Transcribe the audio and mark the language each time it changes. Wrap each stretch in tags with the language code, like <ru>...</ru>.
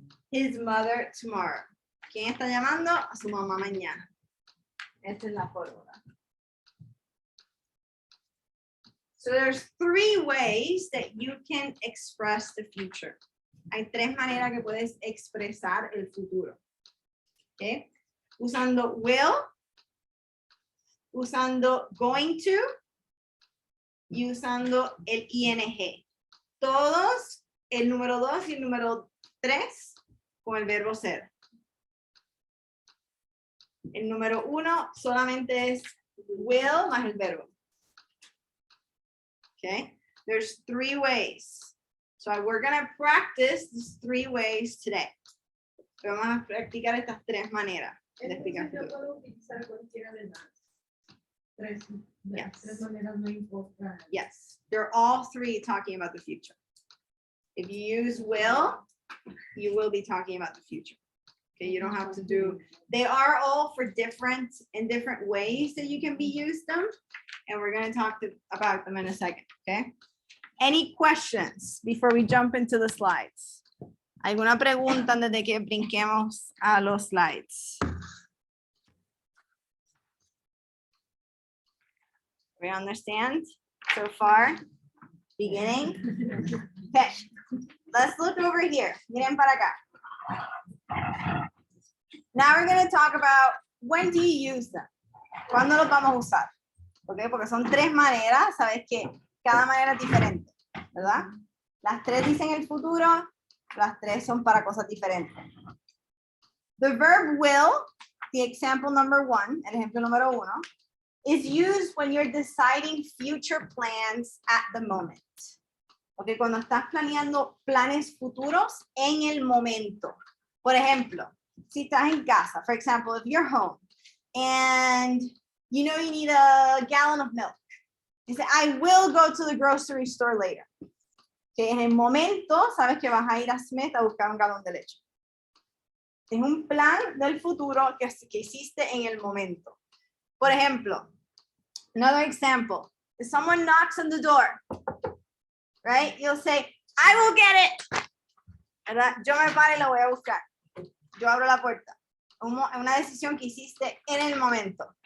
<en>His mother tomorrow.</en> <es>¿Quién está llamando? A su mamá mañana. Esta es la fórmula.</es> <en>So there's 3 ways that you can express the future.</en> <es>Hay 3 maneras que puedes expresar el futuro. ¿Okay? Usando will, usando going to y usando el ing. Todos, el número 2 y el número 3 con el verbo ser. El número 1 solamente es will más el verbo.</es> <en>Okay, there's 3 ways. So we're gonna practice these 3 ways today.</en> <es>Vamos a practicar estas 3 maneras de explicar Entonces, yo futuro. puedo utilizar cualquiera de las tres, de las</es> <en>Yes.</en> <es>tres maneras, no importa.</es> <en>Yes, they're all 3 talking about the future. If you use will, you will be talking about the future. Okay, you don't have to do, they are all for different ways that you can be used them. And we're going to talk about them in a second, okay? Any questions before we jump into the slides?</en> <es>¿Alguna pregunta antes de que brinquemos a los slides?</es> <en>We understand so far? Beginning? Okay, let's look over here.</en> <es>Miren para acá.</es> <en>Now we're going to talk about when do you use them?</en> <es>¿Cuándo los vamos a usar? Okay, porque son 3 maneras, sabes que cada manera es diferente, ¿verdad? Las 3 dicen el futuro, las 3 son para cosas diferentes.</es> <en>The verb will, the example number 1,</en> <es>el ejemplo número 1,</es> <en>is used when you're deciding future plans at the moment.</en> <es>Okay, cuando estás planeando planes futuros en el momento. Por ejemplo, si estás en casa,</es> <en>for example, if you're home and you know you need a gallon of milk. You say, I will go to the grocery store later.</en> <es>Que en el momento sabes que vas a ir a Smith a buscar un galón de leche. Es un plan del futuro que hiciste en el momento. Por ejemplo,</es> <en>another example. If someone knocks on the door, right? You'll say, I will get it. ¿Verdad?</en> <es>Yo me paro y lo voy a buscar. Yo abro la puerta. Una decisión que hiciste en el momento.</es>